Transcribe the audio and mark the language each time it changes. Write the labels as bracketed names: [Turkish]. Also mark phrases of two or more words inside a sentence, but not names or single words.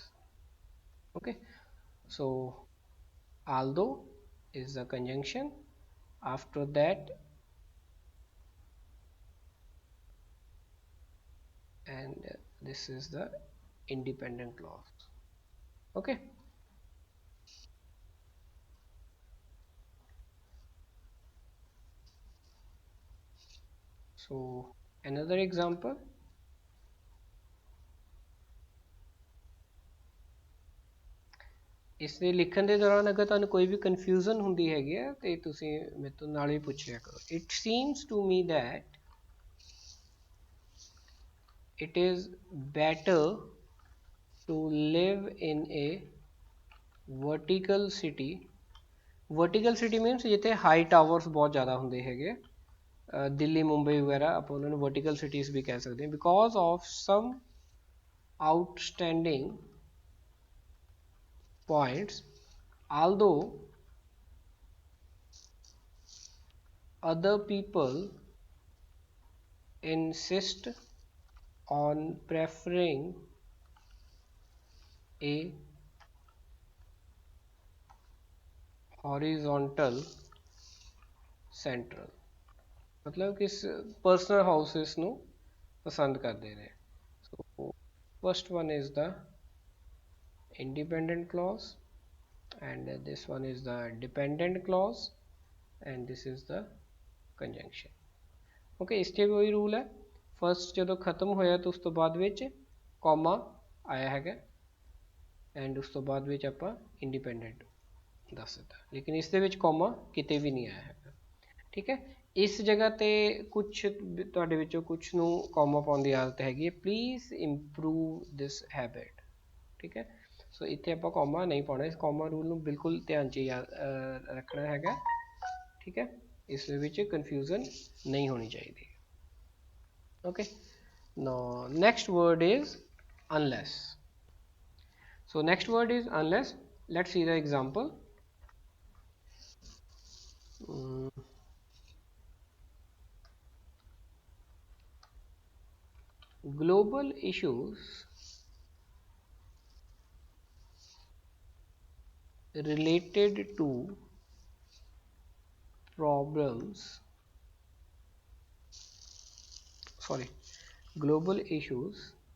[English] okay, so although is the conjunction, after that and this is the independent clause। okay, so another example। [Punjabi] ਇਸ ਦੇ ਲਿਖਣ ਦੇ ਦੌਰਾਨ ਅਗਰ ਤੁਹਾਨੂੰ ਕੋਈ ਵੀ ਕਨਫਿਊਜ਼ਨ ਹੁੰਦੀ ਹੈਗੀ ਹੈ ਤੇ ਤੁਸੀਂ ਮੇਰੇ ਤੋਂ ਨਾਲ ਹੀ ਪੁੱਛ ਲਿਆ ਕਰੋ। [English] it seems to me that it is better to live in a vertical city. Vertical city means [Punjabi] ਜਿੱਥੇ [English] high towers [Punjabi] ਬਹੁਤ ਜ਼ਿਆਦਾ ਹੁੰਦੇ ਹੈਗੇ, ਦਿੱਲੀ ਮੁੰਬਈ ਵਗੈਰਾ ਆਪਾਂ ਉਹਨਾਂ ਨੂੰ [English] vertical cities [Punjabi] ਵੀ ਕਹਿ ਸਕਦੇ ਹਾਂ, [English] because of some outstanding points, although other people insist on preferring a horizontal central, [Hindi] मतलब कि [English] personal houses [Punjabi] ਨੂੰ ਪਸੰਦ ਕਰਦੇ ਨੇ. [English] So first one is the independent clause, and this one is the dependent clause, and this is the conjunction. [Punjabi] Okay, ਇਸ 'ਚ ਕੋਈ ਰੂਲ ਹੈ, ਫਸਟ ਜਦੋਂ ਖਤਮ ਹੋਇਆ ਤਾਂ ਉਸ ਤੋਂ ਬਾਅਦ ਵਿੱਚ ਕੌਮਾ ਆਇਆ ਹੈਗਾ, ਐਂਡ ਉਸ ਤੋਂ ਬਾਅਦ ਵਿੱਚ ਆਪਾਂ ਇੰਡੀਪੈਂਡੈਂਟ ਦੱਸ ਦਿੱਤਾ, ਲੇਕਿਨ ਇਸ ਦੇ ਵਿੱਚ ਕੌਮਾ ਕਿਤੇ ਵੀ ਨਹੀਂ ਆਇਆ ਹੈਗਾ. ਠੀਕ ਹੈ, ਇਸ ਜਗ੍ਹਾ ਤੇ ਕੁਛ ਤੁਹਾਡੇ ਵਿੱਚੋਂ ਕੁਛ ਨੂੰ ਕੌਮਾ ਪਾਉਣ ਦੀ ਆਦਤ ਹੈਗੀ ਹੈ, [English] Please improve this habit. [Punjabi] ਠੀਕ ਹੈ, ਸੋ ਇੱਥੇ ਆਪਾਂ ਕੌਮਾ ਨਹੀਂ ਪਾਉਣਾ, ਇਸ [English] comma rule [Punjabi] ਨੂੰ ਬਿਲਕੁਲ ਧਿਆਨ 'ਚ ਰੱਖਣਾ ਹੈਗਾ. ਠੀਕ ਹੈ, ਇਸ ਦੇ ਵਿੱਚ ਕਨਫਿਊਜ਼ਨ ਨਹੀਂ ਹੋਣੀ ਚਾਹੀਦੀ. [English] Okay, now next word is unless. So next word is unless. Let's see the example. Global issues related to global issues